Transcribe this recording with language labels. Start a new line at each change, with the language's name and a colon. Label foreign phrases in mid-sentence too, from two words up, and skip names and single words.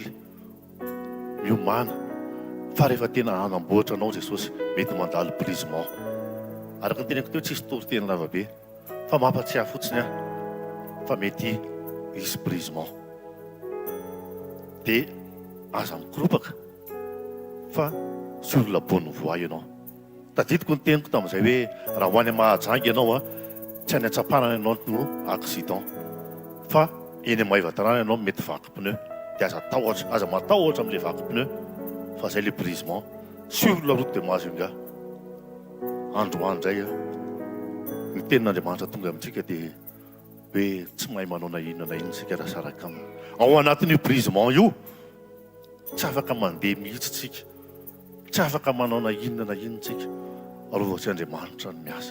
Malagasy: Miomana fa rehefa tena hanamboatra anao Jesosy mety mandalo brisement. Araka ny teneko teo tsisy toritena lavabe fa mampatsiahy fotsiny fa mety hisy brisement. Dia aza mikropaka fa
French: sur la bonne voie
Malagasy: ianao. Tadidiko ny teniko tamin'izay hoe raha ho any Mahajanga ianao tsy any Antsapanana ianao no accident fa eny Mahaivatanana ianao mety vaky pneu dia aza matahotra amin'ilay vaky pneu fa zay le
French: brisement sur la route de Majunga.
Malagasy: Androany zay ny tenin'Andriamanitra tonga amintsika dia hoe tsy mahay manao na inona na inona tsika raha saraka aminy. Ao anatin'io brisement io tsy afaka mandeha mihitsy tsika, tsy afaka manao na inona na inona tsika arova tsy Andriamanitra ny miasa.